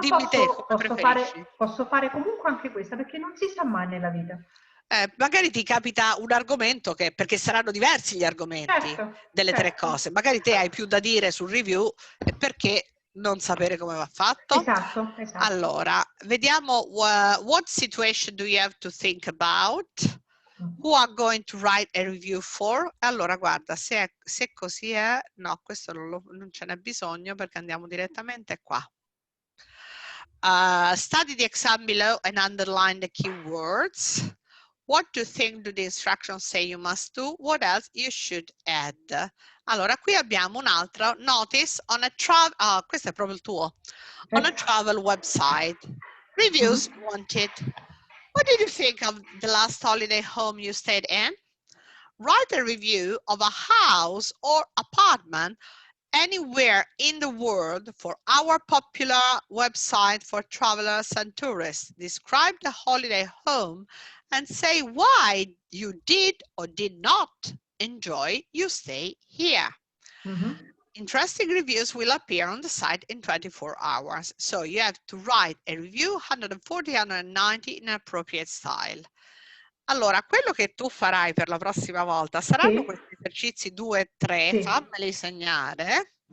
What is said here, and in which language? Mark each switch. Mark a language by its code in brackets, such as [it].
[it] Dimmi te come preferisci. posso fare comunque anche questa, perché non si sa mai nella vita. Magari ti capita un argomento che, perché saranno diversi gli argomenti Certo, delle 3 certo. cose, magari te hai più da dire sul review e perché non sapere come va fatto? Esatto, esatto. Allora, vediamo [en] what situation do you have to think about? Who are going to write a review for? [it] Allora, guarda, se così è, no, questo non ce n'è bisogno perché andiamo direttamente qua. [en] Study the exam below and underline the keywords. What do you think do the instructions say you must do? What else you should add? [it] Allora, qui abbiamo un altro [en] notice on a travel, [it] questo è proprio il tuo, [en] on a travel website. Reviews wanted. What did you think of the last holiday home you stayed in? Write a review of a house or apartment anywhere in the world for our popular website for travelers and tourists. Describe the holiday home and say why you did or did not enjoy your stay here. Interesting reviews will appear on the site in 24 hours. So you have to write a review 140, 190 in appropriate style. [it] Allora, quello che tu farai per la prossima volta saranno questi esercizi 2 e 3, fammeli segnare.